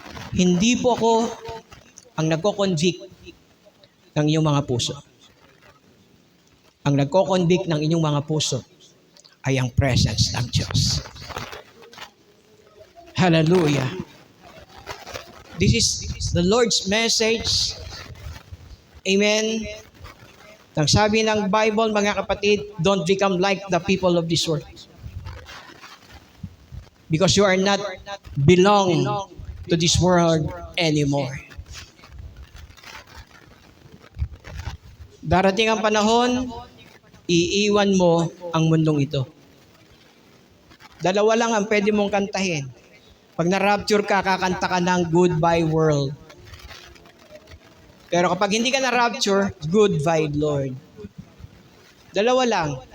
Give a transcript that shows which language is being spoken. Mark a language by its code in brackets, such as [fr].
[tl] Hindi po ako ang nagko-convict ng inyong mga puso. Ang nagko-convict ng inyong mga puso ay ang presence ng Diyos. Hallelujah. [en] This is the Lord's message. Amen. [tl] Ang sabi ng Bible, mga kapatid, [en] don't become like the people of this world. Because you are not belong to this world anymore. [tl] Darating ang panahon, iiwan mo ang mundong ito. Dalawa lang ang pwede mong kantahin. Pag na-rapture ka, kakanta ka ng Goodbye World. Pero kapag hindi ka na-rapture, Goodbye Lord. Dalawa lang.